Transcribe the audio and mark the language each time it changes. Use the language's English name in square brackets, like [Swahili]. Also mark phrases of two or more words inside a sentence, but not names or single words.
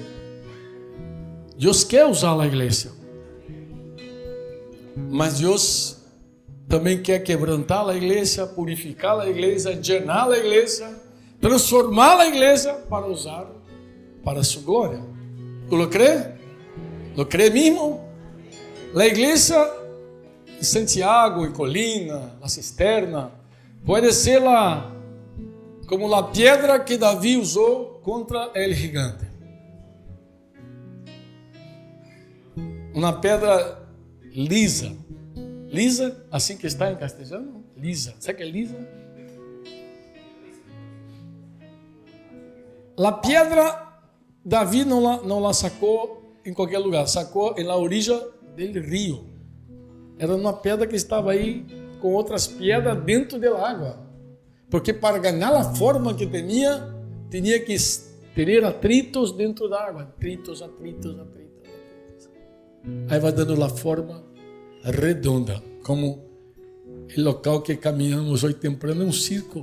[Portuguese] Deus quer usar a igreja. Mas Deus também quer quebrantar a igreja, purificar a igreja, enchenar a igreja, transformar a igreja para usar para sua glória. [Spanish] ¿Tú lo crees? ¿Lo crees mismo? La iglesia en Santiago, en Colina, la cisterna, puede ser como la piedra que David usó contra el gigante. Una pedra lisa. [Portuguese] Lisa, assim que está em castelhano? Lisa. Sabe que é lisa? [Spanish] La piedra, [Portuguese] Davi não la sacou em qualquer lugar, sacou em [Spanish] la orilla del rio. [Portuguese] Era uma pedra que estava aí com outras pedras dentro da água. Porque para ganhar a forma que tinha que ter atritos dentro da água. Atritos. Aí vai dando a forma redonda, como o local que caminhamos hoje temprano é um círculo.